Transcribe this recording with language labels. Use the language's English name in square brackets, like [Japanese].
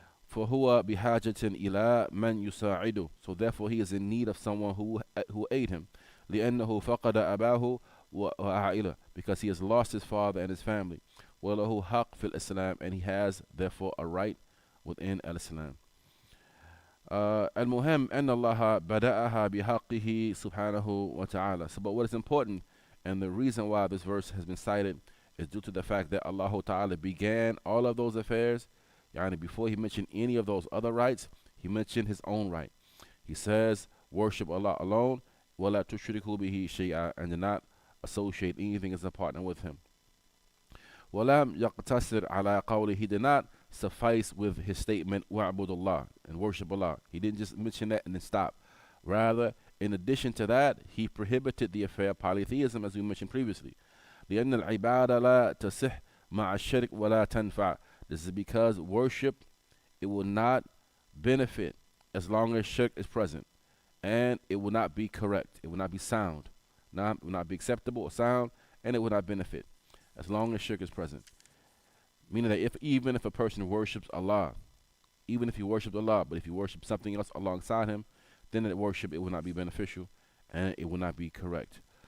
[Arabic] فَهُوَ بِحَاجَةٍ إِلَى مَنْ يُسَاعِدُهُ, [English] so therefore he is in need of someone who aid him. [Arabic] لِأَنَّهُ فَقَدَ أَبَاهُ وَعَائِلَهُ, [English] because he has lost his father and his family. [Arabic] وَلَهُ حَقٌّ فِي الْإِسْلَامِ, [English] and he has therefore a right within al-Islam. [Arabic] المهم أن الله بدأها بحقه سبحانه وتعالى. [English] So, but what is important, and the reason why this verse has been cited, is due to the fact that Allah Ta'ala began all of those affairs. Yani before he mentioned any of those other rights, he mentioned his own right. He says, worship Allah alone, [Arabic] وَلَا تُشْرِكُوا بِهِ شَيْئًا, [English] and do not associate anything as a partner with him. [Arabic] وَلَمْ يَقْتَصِرْ عَلَى قَوْلِهِ, [English] he did not suffice with his statement, [Arabic] وَعْبُدُ اللَّهِ, [English] and worship Allah. He didn't just mention that and then stop. Rather, in addition to that, he prohibited the affair of polytheism, as we mentioned previously. [Arabic] لأن العبادة لا تصح مع الشرك ولا تنفع. [English] This is because worship, it will not benefit as long as shirk is present, and it will not be correct. It will not be sound. It will not be acceptable or sound, and it will not benefit as long as shirk is present. Meaning that even if a person worships Allah, even if he worships Allah, but if he worships something else alongside him, then that worship, it will not be beneficial and it will not be correct.